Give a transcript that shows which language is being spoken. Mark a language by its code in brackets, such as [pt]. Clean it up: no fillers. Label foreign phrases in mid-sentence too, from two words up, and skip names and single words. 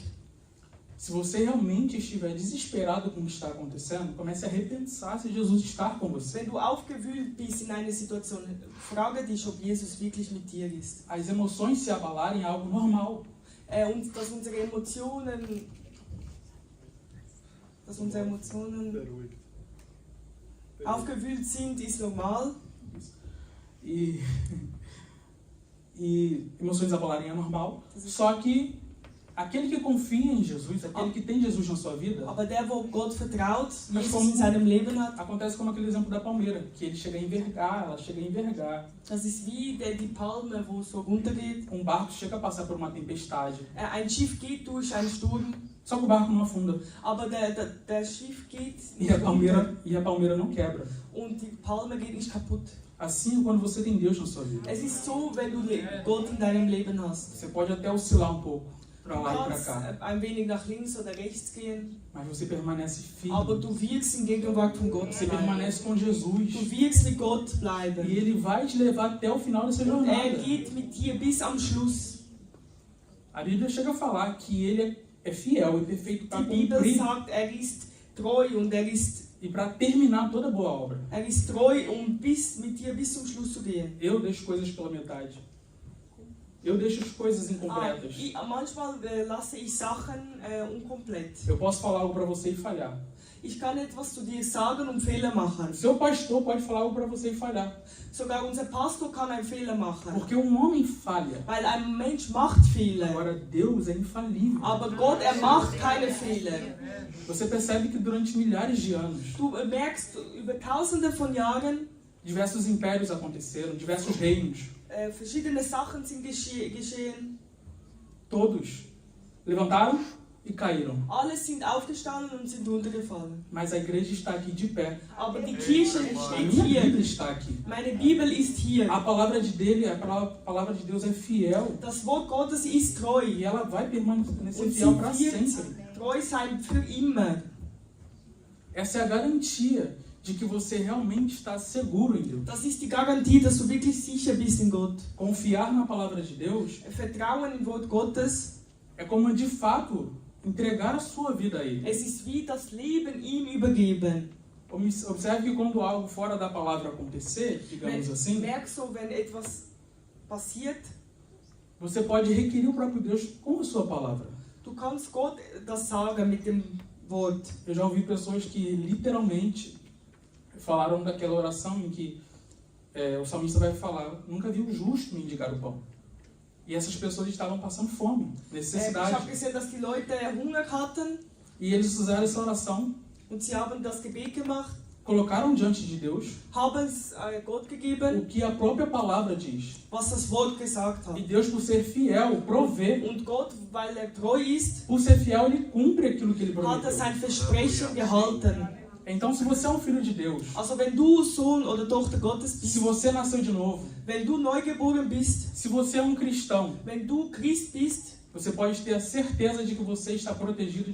[pt] Se você realmente estiver desesperado com o que está acontecendo, comece a repensar se Jesus está com você. [de] Wenn du aufgewühlt bist in einer Situation, frage dich, ob Jesus wirklich mit dir ist. [pt] As emoções se abalarem é algo normal. [de] Und dass unsere Emotionen aufgewühlt sind, ist normal. [pt] E emoções abalarem é normal. Só que aquele que confia em Jesus, aquele que tem Jesus na sua vida, [de] Aber der, wo Gott vertraut, [pt] Mas Jesus como- [de] in seinem Leben hat, [pt] acontece como aquele exemplo da palmeira, que ele chega a envergar, ela chega a envergar. [de] das ist wie die Palme, wo so runtergeht. [pt] Um barco chega a passar por uma tempestade, [de] Ein Schiff geht durch einen Sturm, [pt] só que o barco não afunda. [de] aber der Schiff geht [pt] E [de] nicht [pt] a palmeira, [de] runter [pt] e a palmeira não quebra. [de] und die Palme geht nicht kaputt. [pt] Assim é quando você tem Deus na sua vida. [de] Es ist so, wenn du Gott in deinem Leben hast. [pt] Você pode até oscilar um pouco, [de] Du [pt] para lá e para [de] kannst [pt] cá, [de] ein wenig nach links oder rechts gehen, [pt] mas você permanece [de] aber [pt] firme. [de] du wirkst in Gegenwart von Gott [pt] Você [de] bleiben. [pt] permanece com Jesus. [de] Du wirkst mit Gott [pt] E [de] bleiben. [pt] Ele vai te levar até o final dessa [de] Und [pt] jornada. [de] geht mit dir bis am Schluss. [pt] A Bíblia chega a falar que Ele é fiel e perfeito para [de] Die Bibel [pt] cumprir [de] sagt, ist treu und [pt] e para terminar toda boa obra. [de] ist treu, um mit dir bis zum Schluss zu gehen. [pt] Eu deixo coisas pela metade. Eu deixo as coisas incompletas. [de] Manchmal lasse ich Sachen unkomplett. [pt] Eu posso falar algo para você e falhar. [de] Ich kann etwas zu dir sagen und Fehler machen. [pt] Seu pastor pode falar algo para você e falhar. [de] Sogar unser Pastor kann einen Fehler machen. [pt] Porque um homem falha. [de] Weil ein Mensch macht Fehler. [pt] Agora Deus é infalível. [de] Aber Gott, macht keine Fehler. [pt] Você percebe que durante milhares de anos, [de] Du merkst, über Tausende von Jahren, [pt] diversos impérios aconteceram, diversos reinos. [de] verschiedene Sachen sind geschehen. [pt] Todos levantaram e caíram. [de] Alle sind aufgestanden und sind runtergefallen. [pt] Mas a igreja está aqui de pé. [de] Aber die Kirche [pt] A [de] steht [pt] minha Bíblia [de] hier. [pt] está aqui. [de] Meine Bibel ist hier. [pt] A palavra de dele, a palavra de Deus é fiel. [de] Das Wort Gottes ist treu. [pt] E ela vai permanecer [de] Und [pt] fiel para [de] sie [pt] sempre. [de] wird treu sein für immer. [pt] Essa é a garantia de que você realmente está seguro em Deus. [de] Das ist die Garantie, dass du wirklich sicher bist in Gott. [pt] Confiar na palavra de Deus [de] Vertrauen im Wort Gottes. [pt] é como de fato entregar a sua vida a Ele. [de] Es ist wie das Leben ihm übergeben. [pt] Observe que quando algo fora da palavra acontecer, digamos assim, [de] Merk so, wenn etwas passiert, [pt] você pode requerir o próprio Deus com a sua palavra. [de] du kannst Gott das sagen mit dem Wort. [pt] Eu já ouvi pessoas que literalmente falaram daquela oração em que o salmista vai falar: nunca vi um justo mendigar o pão. E essas pessoas estavam passando fome, [de] Ich [pt] necessidade. [de] habe gesehen, dass die Leute Hunger hatten [pt] E eles usaram essa oração [de] und sie haben das Gebet gemacht [pt] colocaram diante de Deus [de] haben es Gott gegeben, [pt] o que a própria palavra diz. [de] was das Wort gesagt [pt] E [de] hat. [pt] Deus, por ser fiel, provê. [de] Und Gott, weil er treu ist, [pt] Por ser fiel, ele cumpre aquilo que ele [de] hat [pt] prometeu. [de] er sein Versprechen gehalten. [pt] Então, se você é um filho de Deus, [de] Also wenn du Sohn oder Tochter Gottes [pt] se [de] bist, [pt] você nasceu de novo, [de] wenn du neugeboren bist, [pt] se você é um cristão, [de] wenn du Christ bist, [pt] você pode ter a certeza de que você está protegido